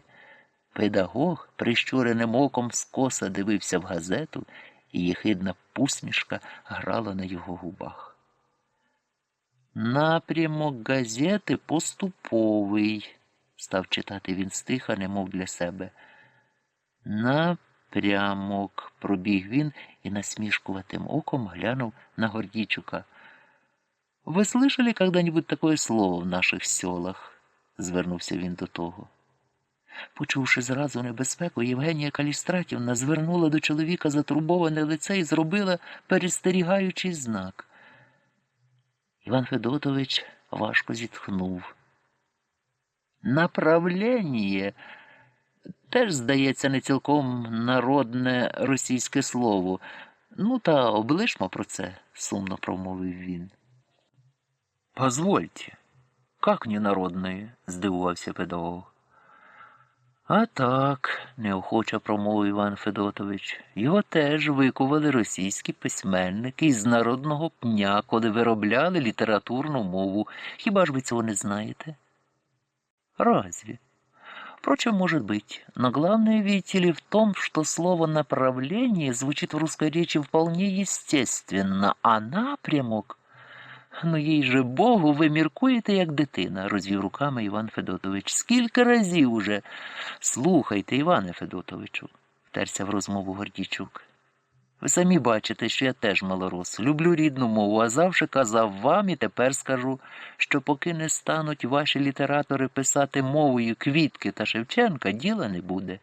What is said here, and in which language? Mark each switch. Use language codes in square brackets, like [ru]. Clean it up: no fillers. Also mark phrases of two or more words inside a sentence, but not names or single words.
[uk] Педагог прищуреним оком скоса дивився в газету, і єхидна посмішка грала на його губах. «Напрямок газети поступовий», – став читати він стиха, немов для себе. «Напрямок», – пробіг він і насмішкуватим оком глянув на Гордійчука. [ru] «Вы слышали когда-нибудь такое слово в наших селах?» [uk] – звернувся він до того. Почувши зразу небезпеку, Євгенія Калістратівна звернула до чоловіка затурбоване лице і зробила перестерігаючий знак. Іван Федотович важко зітхнув. «Направлення» теж, здається, не цілком народне російське слово. «Ну та облишмо про це», – сумно промовив він. «Позвольте, «Как не народної?» – здивувався педагог. «А так», – неохоче промовив Іван Федотович, – «його теж викували російські письменники із народного пня, коли виробляли літературну мову. Хіба ж ви цього не знаєте?» [ru] «Разве? Впрочем, может быть, но главное, видите ли, в том, что слово «направление» звучит в русской речи вполне естественно, а напрямок... [uk] Ну, їй же Богу, ви міркуєте, як дитина, розвів руками Іван Федотович. Скільки разів уже? Слухайте, Іване Федотовичу, втерся в розмову Гордійчук. Ви самі бачите, що я теж малорос, люблю рідну мову, а завжди казав вам і тепер скажу, що поки не стануть ваші літератори писати мовою Квітки та Шевченка, діла не буде.